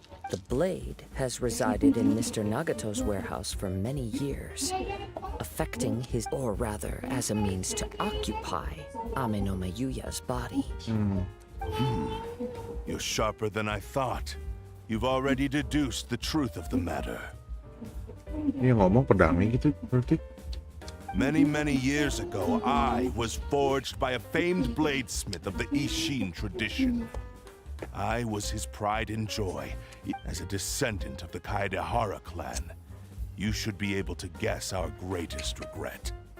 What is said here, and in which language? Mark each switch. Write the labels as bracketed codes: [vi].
[en] The blade has resided in Mr. Nagato's warehouse for many years, affecting his, or rather, as a means to occupy Ame no Mayuya's body. You're sharper than I thought. You've already deduced the truth of the matter. [id] Ini yang ngomong pedangnya gitu berarti. [en] Many, many years ago, I was forged by a famed bladesmith of the Ishin tradition. I was his pride and joy. As a descendant of the Kaidehara clan, you should be able to guess our greatest regret.